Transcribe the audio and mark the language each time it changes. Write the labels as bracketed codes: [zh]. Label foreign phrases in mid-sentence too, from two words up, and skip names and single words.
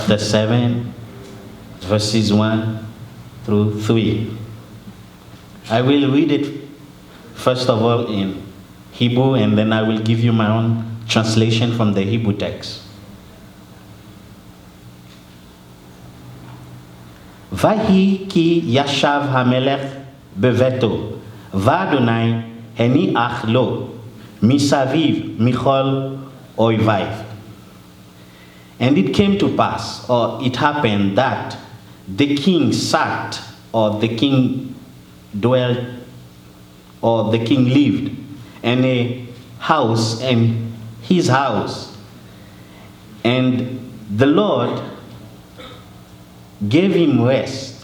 [en] chapter 7, verses 1 through 3. I will read it first of all in Hebrew, and then I will give you my own translation from the Hebrew text. [he] ויהי כי ישב המלך בביתו, ויהוה הניח לו, מסביב מכל איביו. [en] And it came to pass, or it happened, that the king sat, or the king dwelt, or the king lived in a house, and his house. And the Lord gave him rest.